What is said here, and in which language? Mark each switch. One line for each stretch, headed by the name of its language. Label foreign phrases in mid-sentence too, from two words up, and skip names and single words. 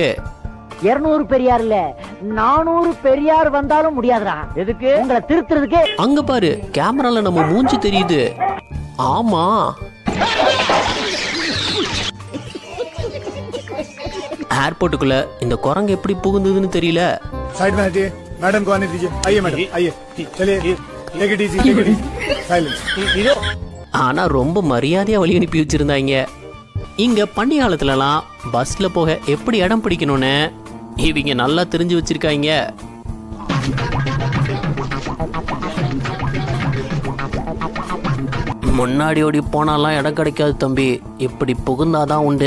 Tamil: 200 பெரியார் இல்ல 400 பெரியார் வந்தாலும் முடியாதுடா. எதுக்கு உங்களை திருத்துறதுக்கு. அங்க பாரு கேமரால நம்ம மூஞ்சி தெரியுது. ஆமா ஏர்போர்ட்டுக்குள்ள இந்த குரங்கு எப்படி புகுந்ததுன்னு தெரியல.
Hindi: साइड में हटिए मैडम को आने दीजिए. आइए मैडम आइए चलिए
English: take it easy silence.
Tamil: ஆனா ரொம்ப மரியாதையா வழி அனுப்பி வச்சிருந்தாங்க. இங்க பண்டிகை காலத்துலலாம் பஸ்ல போக எப்படி இடம் பிடிக்கணும்னு இவங்க நல்லா தெரிஞ்சு வச்சிருக்காங்க. முன்னாடி ஓடி போனாலாம் இடம் கிடைக்காது தம்பி, இப்படி புகுந்தாதான் உண்டு.